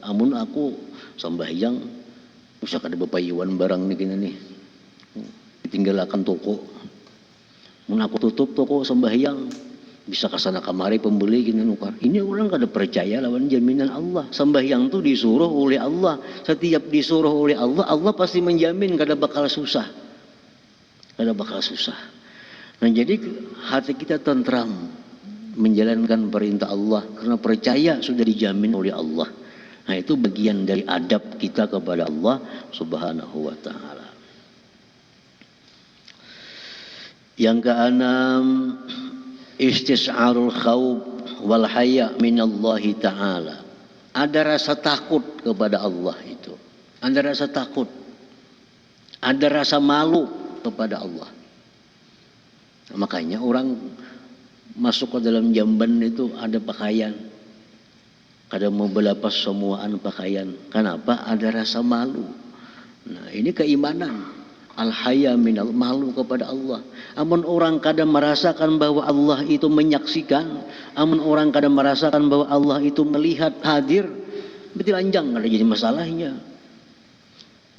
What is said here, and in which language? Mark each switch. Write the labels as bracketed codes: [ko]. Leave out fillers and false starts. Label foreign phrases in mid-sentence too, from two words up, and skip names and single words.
[bjn] Amun aku sembahyang, bisa kada bepayuan barang nih kini nih. Ditinggalakan toko. Mun aku tutup toko sembahyang, bisa kesana kamari pembeli gini nukar. [id] Ini orang kada percaya lawan jaminan Allah. Sembahyang tu disuruh oleh Allah. Setiap disuruh oleh Allah, Allah pasti menjamin [bjn] kada bakal susah. Kada bakal susah. [id] Nah, jadi hati kita tentram menjalankan perintah Allah karena percaya sudah dijamin oleh Allah. Nah, itu bagian dari adab kita kepada Allah [ar] سبحانه وتعالى. [id] Yang keenam, [ar] استشعار الخوف والحياء من الله تعالى. [id] Ada rasa takut kepada Allah itu. Ada rasa takut. Ada rasa malu kepada Allah. Nah, makanya orang masuk ke dalam jamban itu ada pakaian. [bjn] Kada mau belapas semuaan pakaian. [id] Kenapa? Ada rasa malu. Nah, ini keimanan. [ar] الحياء من, [id] malu kepada Allah. [bjn] Amun orang kada [id] merasakan bahwa Allah itu menyaksikan, [bjn] amun orang kada [id] merasakan bahwa Allah itu melihat, hadir, berarti [bjn] lanjang kada jadi [id] masalahnya.